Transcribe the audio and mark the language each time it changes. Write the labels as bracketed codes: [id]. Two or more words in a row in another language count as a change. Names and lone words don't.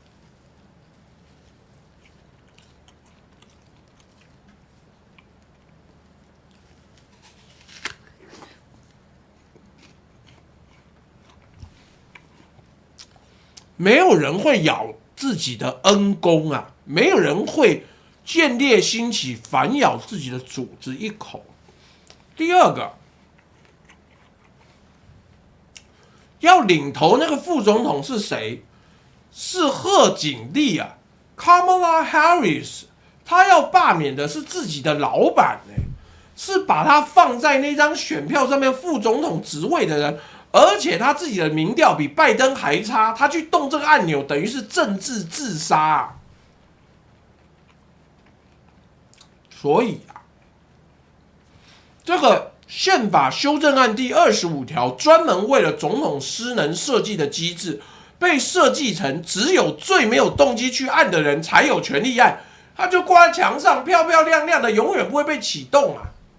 [zh] 沒有人會咬自己的恩公啊，沒有人會見獵心起反咬自己的主子一口。第二個，要領頭那個副總統是誰？是賀錦麗啊 ，Kamala Harris。他要罷免的是自己的老闆是把他放在那張選票上面副總統職位的人，而且他自己的民調比拜登還差，他去動這個按鈕，等於是政治自殺啊！所以這個憲法修正案第25條專門為了總統失能設計的機制，被設計成只有最沒有動機去按的人才有權利按，他就掛在牆上漂漂亮亮的，永遠不會被啟動啊！